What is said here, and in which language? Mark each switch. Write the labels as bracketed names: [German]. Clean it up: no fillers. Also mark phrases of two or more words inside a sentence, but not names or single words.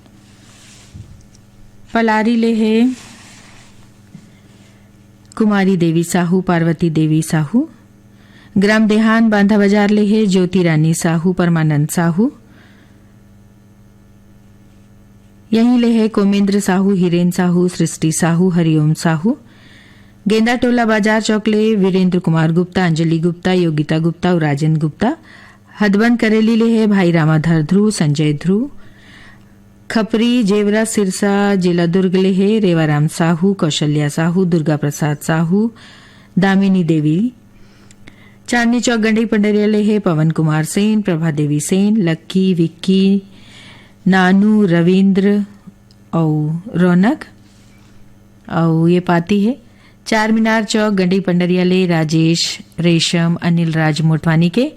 [Chhattisgarhi] पलारी ले है कुमारी देवी साहू, पार्वती देवी साहू। ग्राम देहान बांधा बाजार ले है ज्योति रानी साहू, परमानंद साहू। यहीं ले है कोमेंद्र साहू, हिरेन साहू, सृष्टि साहू, हरिओम साहू। गेंदा टोला बाजार चौक ले वीरेंद्र कुमार गुप्ता, अंजलि गुप्ता, योगिता गुप्ता और राजेंद्र गुप्ता। हदबंद करेली ले है भाई रामाधर ध्रुव, संजय ध्रुव। खपरी जेवरा सिरसा जिला दुर्ग ले है रेवाराम साहू, कौशल्या साहू, दुर्गा प्रसाद साहू, दामिनी देवी। चांदनी चौक गंडई पंडरिया ले है पवन कुमार सेन, प्रभा देवी सेन, लक्की, विक्की, नानू, रविंद्र और रौनक। और ये पाती है चार मीनार चौक गंडई पंडरिया ले राजेश, रेशम, अनिल राज मोटवानी के।